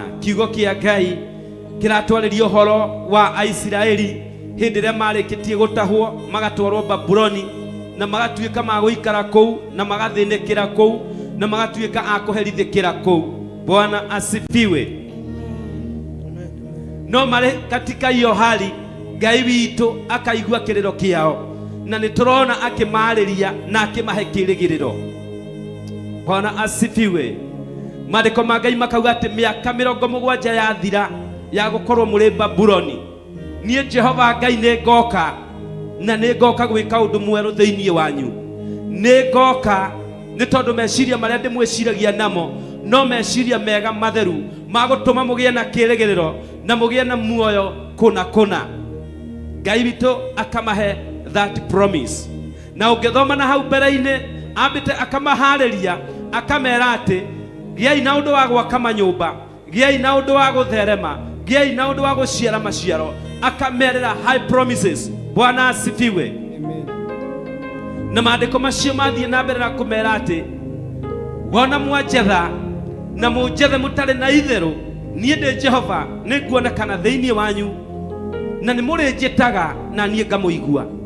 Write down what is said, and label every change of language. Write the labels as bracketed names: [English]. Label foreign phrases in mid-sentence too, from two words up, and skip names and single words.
[Kikuyu] Kiugo kia Ngai kiratwarĩria ũhoro wa Aisiraeli hĩndĩ ĩrĩa marĩkĩtie gũtahwo magatwarwo Babuloni, na magatuĩka magũikara kũu na magathĩnĩkĩra kũu na magatuĩka akũherithĩkĩra kũu. [Swahili] Bwana asifiwe. [Kikuyu] No marĩ [Swahili] katika hiyo hali, [Kikuyu] Ngai witũ akaigua kĩrĩro kĩao, na nĩtũrona akĩmarĩria na akĩmahe kĩĩrĩgĩrĩro. [Swahili] Bwana asifiwe. [Kikuyu] Maandĩko ma Ngai makauga atĩ mĩaka 70 yathira ya gũkorwo mũrĩ Babuloni, niĩ Jehova Ngai nĩngoka na nĩngoka gwĩka ũndũ mwerũ thĩinĩ wanyu. Nĩngoka nĩ tondũ meciria marĩa ndĩmwĩciragia namo no meciria mega matheru magũtũma mũgĩe na kĩĩrĩgĩrĩro na mũgĩe na muoyo kũna. Ngai witũ akamahe [English] that promise. [Kikuyu] Na ũngĩthoma na hau mbere-inĩ ambĩte akamaharĩria akamera atĩ gĩai na ũndũ wa gwaka manyũmba, gĩai na ũndũ wa gũtherema, gĩai na ũndũ wa gũciara maciaro, akamerera [English] high promises. [Swahili] Bwana asifiwe. Amen. [Kikuyu] Na maandĩko macio mathiĩ na mbere na kũmera atĩ wona mwanjetha na mũnjethe mũtarĩ na itherũ, niĩ ndĩ Jehova nĩnguonekana thĩinĩ wanyu na nĩ mũrĩnjĩtaga na niĩ ngamũigua.